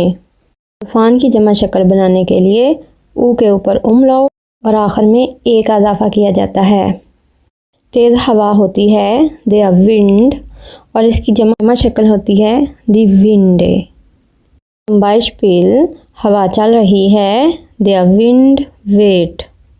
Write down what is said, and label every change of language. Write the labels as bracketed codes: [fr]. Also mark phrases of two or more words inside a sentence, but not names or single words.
[ur] طوفان کی جمع شکل بنانے کے لیے او کے اوپر لاؤ اور آخر میں اے کا اضافہ کیا جاتا ہے۔ تیز ہوا ہوتی ہے [de] der Wind [ur] اور اس کی جمع شکل ہوتی ہے [de] die Winde۔ Zum Beispiel [ur] ہوا چل رہی ہے [de] der Wind weht۔